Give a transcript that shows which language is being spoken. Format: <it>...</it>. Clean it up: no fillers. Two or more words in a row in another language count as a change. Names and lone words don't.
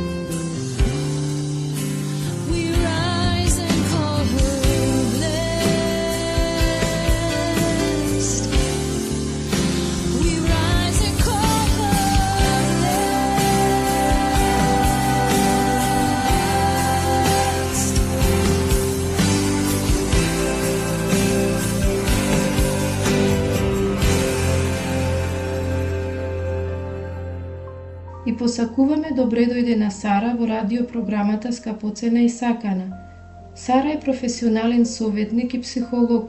<en>We rise and call her blessed. We rise and call her blessed.</en> <mk>И посакуваме добре дојде на Сара во радиопрограмата Скапоцена и сакана. Сара е професионален советник и психолог.</mk>